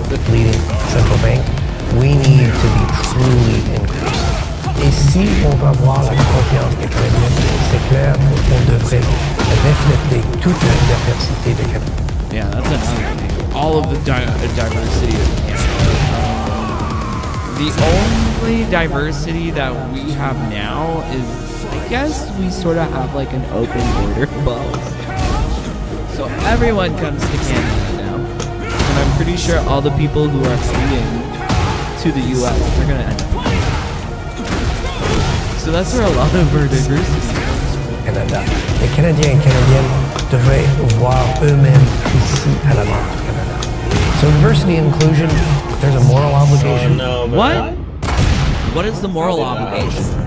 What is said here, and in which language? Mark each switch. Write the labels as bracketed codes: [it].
[en] leading central bank, we need to be truly inclusive. [fr] Et si on va avoir la confiance des Canadiens, c'est clair qu'on devrait refléter toute la diversité des Canadiens. [en] Yeah, that's another thing. All of the diversity of Canada. The only diversity that we have now is, I guess, we sort of have like an open border bubble. So everyone comes to Canada now. And I'm pretty sure all the people who are fleeing to the US are going to end up. So that's where a lot of our diversity comes from. Canada. [fr] Les Canadiens et Canadiennes devraient voir eux-mêmes ici à la Banque du Canada. [en] So diversity and inclusion, there's a moral obligation. What? What is the moral obligation?